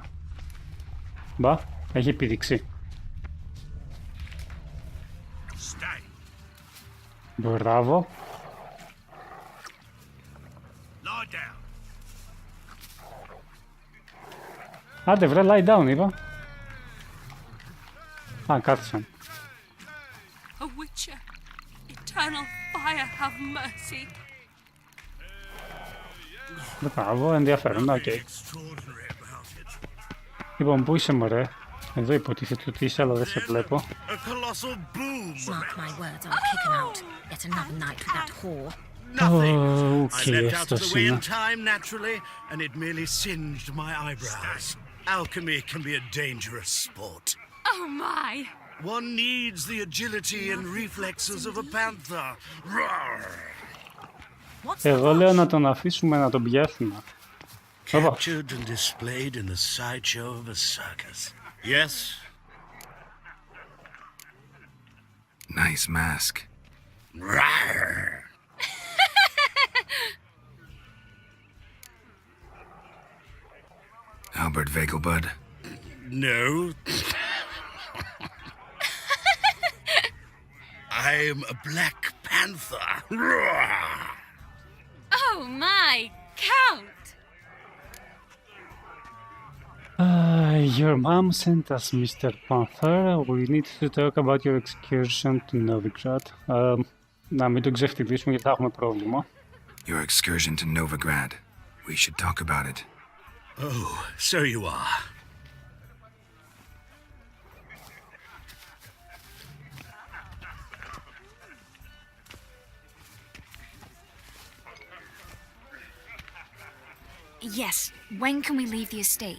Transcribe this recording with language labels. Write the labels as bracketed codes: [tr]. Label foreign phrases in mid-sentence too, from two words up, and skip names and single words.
[el] Μπα, έχει επίδειξη. Μπράβο. Άντε βρε, [en] lie down είπα. [el] Α, κάθισαν. [en] A witcher, eternal fire, have mercy. [el] Μπράβο, ενδιαφέρον, οκ. Λοιπόν, πού είσαι μωρέ? Εδώ υποτίθεται ότι είσαι, αλλά δεν σε βλέπω. [en] Mark my words, I'll kick him out. Yet another night with that whore. [el] Οκ, αυτός είναι. [en] Time naturally, and it merely singed my eyebrows. Alchemy can be a dangerous sport. Oh my! One needs the agility and reflexes of a panther. Roar! [el] Εγώ λέω να τον αφήσουμε να τον πιάσουμε. [en] Captured and displayed in the sideshow of a circus. Yes? Nice mask. Roar! Albert Vegelbud? No. I'm a black panther. Roar! Oh my, Count! Your mom sent us, Mr. Panther. We need to talk about your excursion to Novigrad. [el] Να μην τον ξεφτυλίσουμε γιατί θα έχουμε πρόβλημα. [en] Your excursion to Novigrad. We should talk about it. Oh, so you are. Yes, when can we leave the estate?